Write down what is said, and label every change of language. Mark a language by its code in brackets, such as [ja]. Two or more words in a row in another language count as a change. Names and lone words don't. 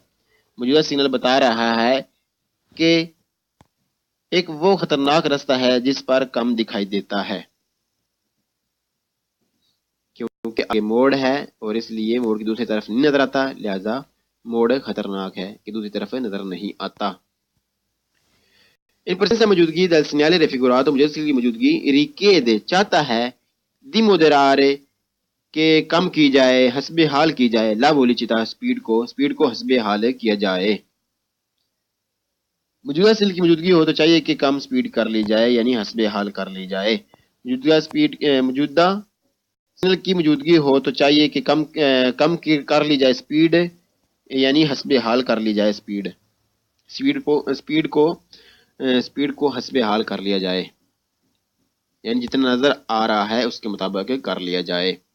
[ur] موجودہ سگنل بتا رہا ہے کہ ایک وہ خطرناک رستہ ہے جس پر کم دکھائی دیتا ہے کیونکہ کہ آگے موڑ ہے اور اس لیے موڑ کی دوسری طرف نہیں نظر آتا، لہذا موڑ خطرناک ہے کہ دوسری طرف نظر نہیں آتا۔ [it] In presenza [ur] موجودگی [it] del segnale raffigurato [ur] مجسم کی موجودگی richiede چاہتا ہے [it] di moderare [ur] کہ کم کی جائے، حسب حال کی جائے، [it] la velocità [ur] سپیڈ کو حسب حال کیا جائے۔ موجودہ سگنل کی موجودگی ہو تو چاہیے کہ کم سپیڈ کر لی جائے، یعنی حسب حال کر لی جائے۔ موجودہ سگنل کی موجودگی ہو تو چاہیے کہ کم کر لی جائے سپیڈ، یعنی حسب حال کر لی جائے سپیڈ کو حسب حال کر لیا جائے، یعنی جتنا نظر آ رہا ہے اس کے مطابق کر لیا جائے۔